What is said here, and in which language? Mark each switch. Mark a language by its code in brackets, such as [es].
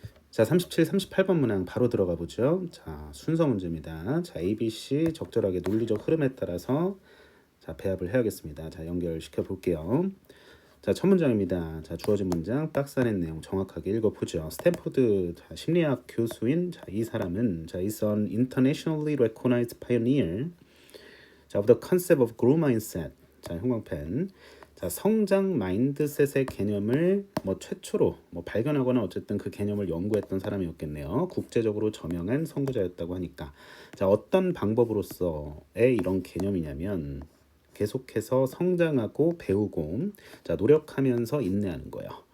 [ko] 자, 37, 38번 문항 바로 들어가 보죠. 자, 순서 문제입니다. 자, ABC 적절하게 논리적 흐름에 따라서 자, 배합을 해야겠습니다. 자, 연결시켜 볼게요. 자, 첫 문장입니다. 자, 주어진 문장 박스 안의 내용 정확하게 읽어보죠. 스탠포드 자, 심리학 교수인 자, 이 사람은 자, [en] is an internationally recognized pioneer 자, of the concept of growth mindset. [ko] 자, 형광펜. 자, 성장 마인드셋의 개념을 뭐 최초로 뭐 발견하거나 어쨌든 그 개념을 연구했던 사람이었겠네요. 국제적으로 저명한 선구자였다고 하니까. 자, 어떤 방법으로서의 이런 개념이냐면 계속해서 성장하고 배우고 자, 노력하면서 인내하는 거예요.